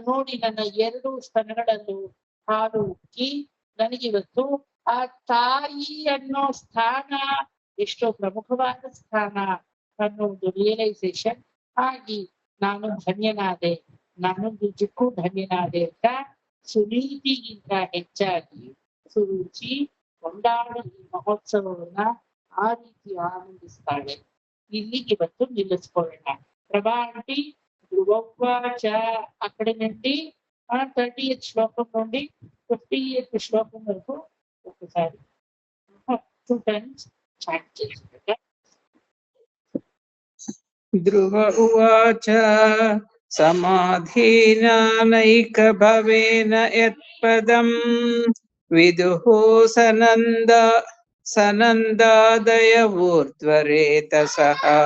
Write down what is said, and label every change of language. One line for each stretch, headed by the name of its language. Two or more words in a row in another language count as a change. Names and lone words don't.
Kannada: ನೋಡಿ ನನ್ನ 2 ಸ್ತನಗಳಲ್ಲೂ ಹಾಲು ಉಕ್ಕಿ ನನಗಿವತ್ತು ಆ ತಾಯಿ ಅನ್ನೋ ಸ್ಥಾನ ಎಷ್ಟೋ ಪ್ರಮುಖವಾದ ಸ್ಥಾನ ಅನ್ನೋದು ರಿಯಲೈಸೇಷನ್ ಆಗಿ ನಾನು ಧನ್ಯನಾದೆ, ನಾನು ನಿಜಕ್ಕೂ ಧನ್ಯನಾದೆ ಅಂತ ಸುನೀತಿಗಿಂತ ಹೆಚ್ಚಾಗಿ ಸುರುಚಿ ಕೊಂಡಾಡಿ ಈ ಮಹೋತ್ಸವವನ್ನ ಆ ರೀತಿ ಆನಂದಿಸ್ತಾಳೆ. ಇಲ್ಲಿಗೆ ಇವತ್ತು ನಿಲ್ಲಿಸ್ಕೊಳ್ಳೋಣ. ಪ್ರಭಾ ಆಂಟಿ ಧ್ರುವವಾಚ
Telugu: అక్కడి నుండి 30th శ్లోకం నుండి 50th శ్లోకం వరకు ఒకసారి 2 times చాట్ చేసి
Sanskrit: ధ్రువ ఉవాచ సమాధీనానైక భవేన యత్పదం విదుః సనందాదయ ఊర్ధ్వరేతసః